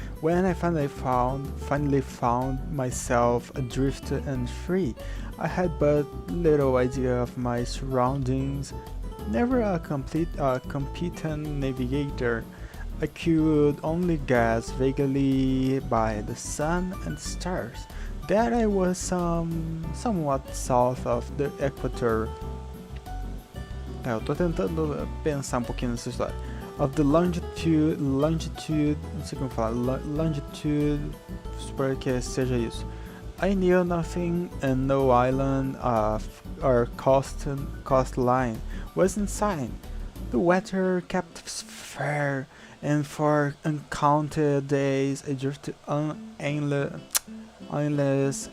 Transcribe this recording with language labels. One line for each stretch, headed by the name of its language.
English: When I finally found myself adrift and free, I had but little idea of my surroundings. Never a competent navigator, I could only guess vaguely by the sun and stars that I was somewhat south of the equator.
Portuguese: Eu tô tentando pensar pouquinho nessa história.
English: Of the longitude,
Portuguese: não sei como falar, longitude, supor que seja isso.
English: I knew nothing, and no island of our coastline was in sight. The weather kept fair, and for uncounted days I drifted endless.